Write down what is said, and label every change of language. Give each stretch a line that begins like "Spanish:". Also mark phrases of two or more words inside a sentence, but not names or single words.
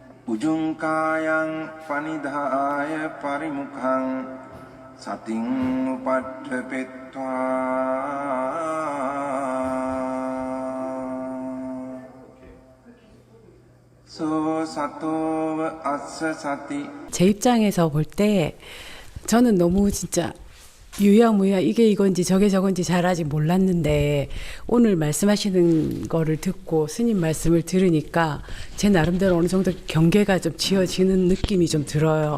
Pali: උජුංකායං පනිදාය පරිමුඛං සතින් උපට්ඨපෙත්වා 소 සතෝව අස්ස සති.
Korean: 제 입장에서 볼 때 저는 너무 진짜 유야무야 이게 이건지 저게 저건지 잘 아직 몰랐는데 오늘 말씀하시는 거를 듣고 스님 말씀을 들으니까 제 나름대로 어느 정도 경계가 좀 지어지는 느낌이 좀 들어요.